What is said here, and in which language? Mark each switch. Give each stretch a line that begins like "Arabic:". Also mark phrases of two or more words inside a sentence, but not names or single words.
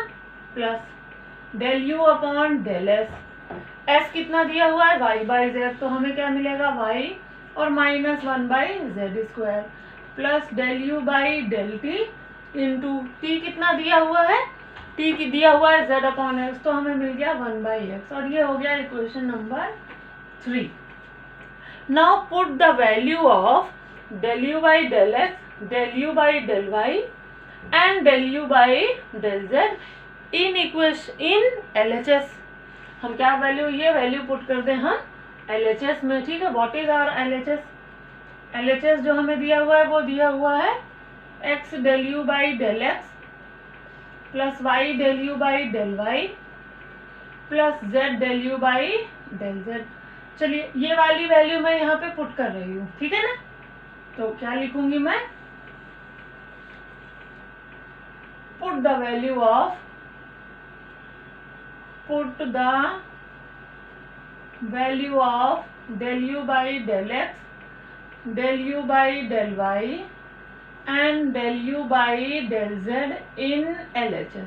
English: plus del u upon del s, s
Hindi: कितना दिया हुआ है
English: y by z,
Hindi: तो हमें क्या मिलेगा वाई और
English: minus 1 by z square plus del u by del t into t
Hindi: कितना दिया हुआ है, टी की दिया हुआ है
English: z upon x,
Hindi: तो हमें मिल गया
English: 1 by x,
Hindi: और ये हो गया
English: equation number 3. Now put the value of del u by del x, del u by del y and del u by del z in equation in LHS।
Hindi: हम क्या वैल्यू, ये वैल्यू पुट कर दें हम LHS में, ठीक है।
English: What is our LHS?
Hindi: LHS जो हमें दिया हुआ है वो दिया हुआ है
English: x del u by del x plus y del u by del y plus z del u by del z.
Hindi: चलिए ये वाली वैल्यू मैं यहाँ पे पुट कर रही हूँ, ठीक है ना। तो क्या लिखूंगी मैं,
English: put the value of, put the value of del u by del x, del u by del y and del u by del z in LHS.